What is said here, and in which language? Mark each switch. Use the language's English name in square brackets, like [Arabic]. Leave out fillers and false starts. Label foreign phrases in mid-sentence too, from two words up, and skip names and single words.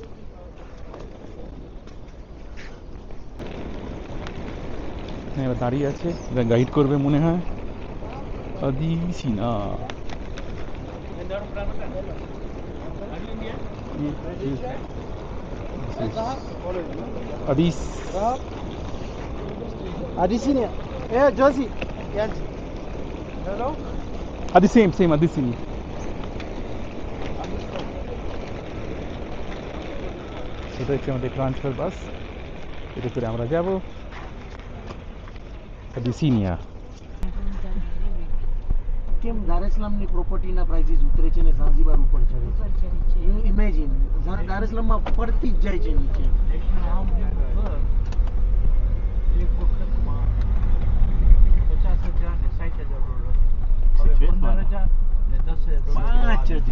[Bangla] এবার দাঁড়িয়ে আছে, এবার গাইড করবে মনে হয়। আদিসিনা, আদিস Adisinia. [English] Yeah, Josie. Yes. Hello. [Bangla] আদি [English] same same [Bangla] আদিসিনি। সেটা হচ্ছে আমাদের [English] transfer bus, [Bangla] এটা করে আমরা যাব আদিসিনিয়া। [Gujarati] કેમ દાર es salaam ની પ્રોપર્ટીના પ્રાઇસીસ ઉતરે છે ને ઝાંઝીબાર ઉપર ચડે છે. [English] you imagine [Gujarati] દાર es salaam માં પડતી જ જાય છે નીચે. એક વખતમાં 50,000 ને 60,000 હવે 15,000 ને 10,000